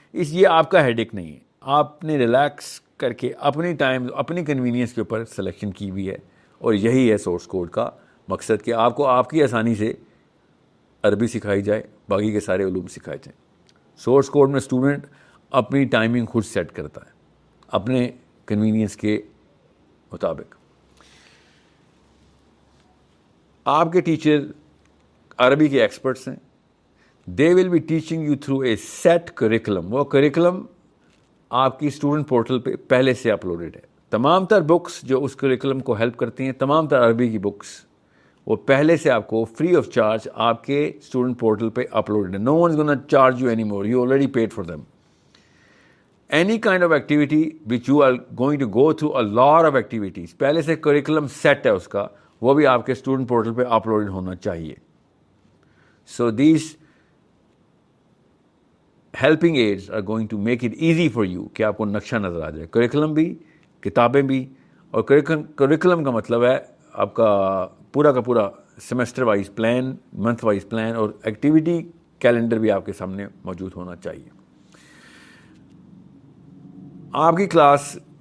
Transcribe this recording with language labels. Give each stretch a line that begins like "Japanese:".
Urdu: یہ آپ کا ہیڈ ایک نہیں ہے. آپ نے ریلیکس کر کے اپنی ٹائم, اپنی کنوینئنس کے اوپر سلیکشن کی ہوئی ہے, اور یہی ہے سورس کوڈ کا مقصد کہ آپ کو آپ کی آسانی سے عربی سکھائی جائے, باقی کے سارے علوم سکھائے جائیں. سورس کوڈ میں اسٹوڈنٹ اپنی ٹائمنگ خود سیٹ کرتا ہے اپنے کنوینئنس کے مطابق. آپ کے ٹیچر عربی کے ایکسپرٹس ہیں.
English: They will be teaching you through a set curriculum.
Urdu: وہ کریکولم آپ کی اسٹوڈنٹ پورٹل پہ پہلے سے اپلوڈیڈ ہے. تمام تر بکس جو اس کریکولم کو ہیلپ کرتی ہیں, تمام تر عربی کی بکس, وہ پہلے سے آپ کو فری آف چارج آپ کے اسٹوڈنٹ پورٹل پہ اپلوڈیڈ ہے.
English: No one is gonna charge you any more, you already paid for them. Any kind of activity which you are going to go through a lot of activities,
Urdu: پہلے سے curriculum set ہے اس کا, وہ بھی آپ کے اسٹوڈنٹ پورٹل پہ upload ہونا چاہیے.
English: So these helping aids are going to make it easy for you
Urdu: کہ آپ کو نقشہ نظر آ جائے. کریکولم بھی, کتابیں بھی, اور کریکولم کا مطلب ہے آپ کا پورا semester wise plan, month wise plan, اور ایکٹیویٹی کیلنڈر بھی آپ کے سامنے موجود ہونا چاہیے. آپ کی کلاس